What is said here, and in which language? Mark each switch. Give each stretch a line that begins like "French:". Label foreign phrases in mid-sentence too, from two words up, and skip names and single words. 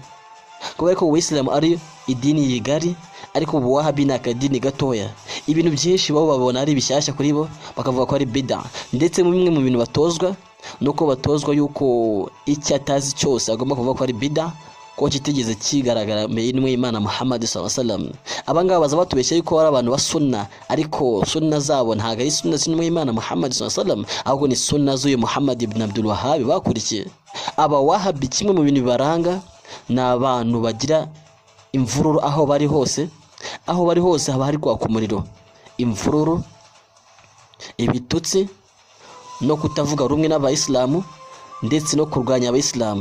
Kinyarwanda: Kubera ko Islamu ari idini yigari, ariko mu Wahabi ni akadini gatoya. Ibintu byinshi babo babona ari bishyashya kuri bo bakavuga ko ari bid'a. Ndetse mu bimwe mu bintu batozwa nuko batozwa yuko icyo atazi cyose agomba kuvuga ko ari bid'a, ko kitigeze kigaragara mbere y'intumwa y'Imana Muhammad
Arabic: صلى الله عليه وسلم.
Kinyarwanda: Abangaba baza batubeshya yuko ari abantu ba sunna, ariko sunna zabo ntago ari sunna z'intumwa y'Imana Muhammad
Arabic: صلى الله عليه وسلم,
Kinyarwanda: ahubwo ni sunna z'uyu Muhammad ibn Abdul Wahhab bakurikiye. Aba Wahabi kimwe mu bintu bibaranga ni abantu bagira imvururu aho bari hose. Aho bari hose haba hari kwaka umuriro, imvururu, ibitutsi, no kutavuga rumwe n'abayisilamu, ndetse no kurwanya abayisilamu.